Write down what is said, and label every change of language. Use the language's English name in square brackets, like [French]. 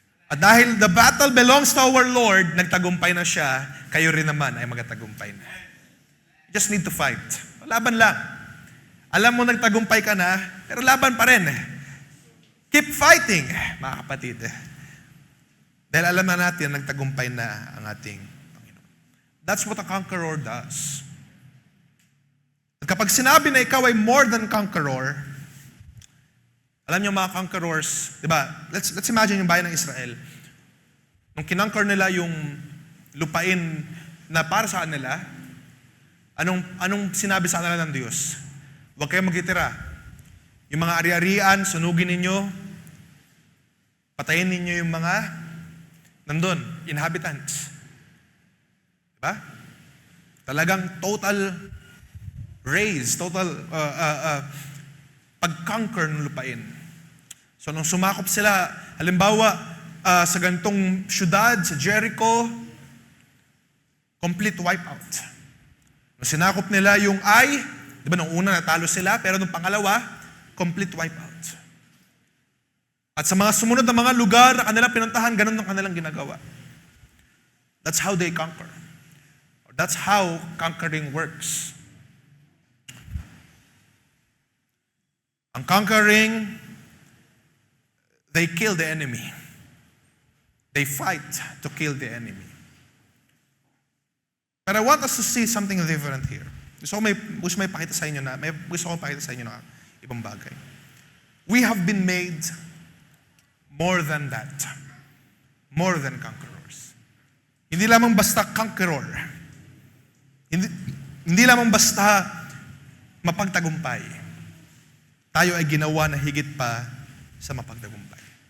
[Filipino] At dahil the battle belongs to our Lord, nagtagumpay na siya, kayo rin naman ay magtagumpay na. You just need to fight. Laban lang. Alam mo nagtagumpay ka na, pero laban pa rin. Keep fighting, mga kapatid. Dahil alam na natin, nagtagumpay na ang ating Panginoon. [English] That's what a conqueror does. [Filipino] At kapag sinabi na ikaw ay more than conqueror, alam niyo mga conquerors, di ba? Let's imagine yung bayan ng Israel. Nung kinonquer nila yung lupain na para sa kanila, anong sinabi sa kanila ng Diyos? Huwag kayong magtitira. Yung mga ari-arian, sunugin ninyo, patayin ninyo yung mga nandun, inhabitants. Diba? Talagang total raise, total pag-conquer ng lupain. So nung sumakop sila, halimbawa, sa gantong syudad, sa Jericho, complete wipeout. Nung sinakop nila yung Ai, di ba nung una natalo sila, pero nung pangalawa, complete wipeout. At sa mga sumunod na mga lugar na kanilang pinuntahan, ganun ang kanilang ginagawa. [English] That's how they conquer. That's how conquering works. Ang conquering, they kill the enemy. They fight to kill the enemy. But I want us to see something different here. [Filipino] Gusto ko may pakita sa inyo na ibang bagay. [English] We have been made more than that. [Filipino] More than conquerors. Hindi lamang basta conqueror. Hindi lamang basta mapagtagumpay. Tayo ay ginawa na higit pa sa mapagtagumpay.